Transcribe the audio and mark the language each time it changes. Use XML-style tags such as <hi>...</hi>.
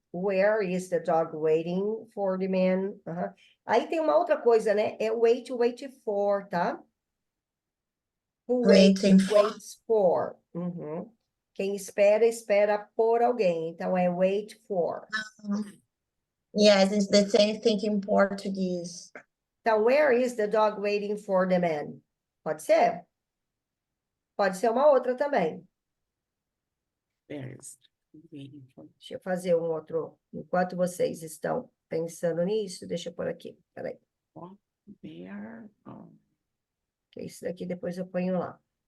<en>Where is the dog waiting for the man? Aham.</en> <pt>Aí tem uma outra coisa, né?</pt> <en>É wait for, tá? Who Waiting for. waits for. Uhum.</en> <pt>Quem espera, espera por alguém. Então, é</pt> <en>wait for. Yes, it's the same thing in Portuguese. Então, where is the dog waiting for the man?</en> <pt>Pode ser? Pode ser uma outra também.</pt> <en>where is waiting for</en> <pt>Deixa eu fazer um outro. Enquanto vocês estão pensando nisso, deixa eu pôr aqui. Peraí.</pt> <en>where? Oh,</en> <pt>Que isso daqui depois eu ponho lá.</pt>